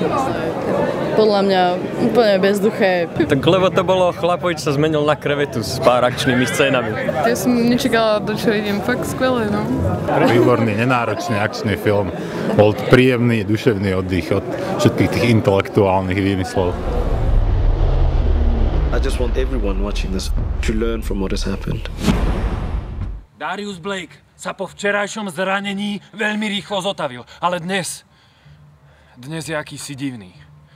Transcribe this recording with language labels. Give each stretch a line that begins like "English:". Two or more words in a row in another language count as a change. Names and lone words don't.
Slovak: Podľa mňa úplne bezduché. Tak lebo to bolo, chlapovič sa zmenil na krevetu s pár akčnými scénami. Ja som nečakala, do čoho idem, fakt skvelé, no. Výborný, nenáročný akčný film. Bol príjemný, duševný oddych od všetkých tých intelektuálnych výmyslov.
English: I just want everyone watching this to learn from what has happened.
Slovak: Darius Blake sa po včerajšom zranení veľmi rýchlo zotavil, ale dnes je akýsi divný.